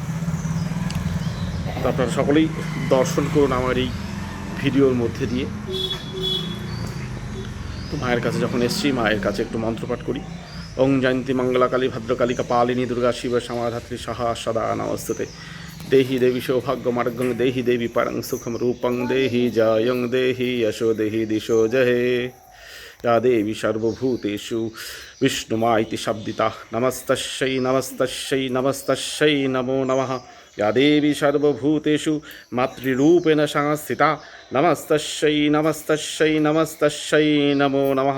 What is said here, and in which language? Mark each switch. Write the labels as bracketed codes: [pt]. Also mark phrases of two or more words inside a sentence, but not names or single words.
[bn] তো আপনারা সকলেই দর্শন করুন আমার এই ভিডিওর মধ্যে দিয়ে। তো মায়ের কাছে যখন এসছি, মায়ের কাছে একটু মন্ত্রপাঠ করি। [sa] ओं जयन्ती मङ्गलाकाली भद्रकालिका पालिनी दुर्गा शिव समाधात्री सहा सदा नमस्तुते। देहि देवी सौभाग्य मार्गं, देहि देवी परं सुखम् रूपं, देहि जयं, देहि यशो, देहि दिशो जहे। या देवी सर्वभूतेषु विष्णुमा इति शब्दिता। नमस्तस्यै नमस्तस्यै नमस्तस्यै नमो नमः। या देवी सर्वभूतेषु मातृरूपेण संस्थिता। नमस्तस्यै नमस्तस्यै नमस्तस्यै नमो नमः।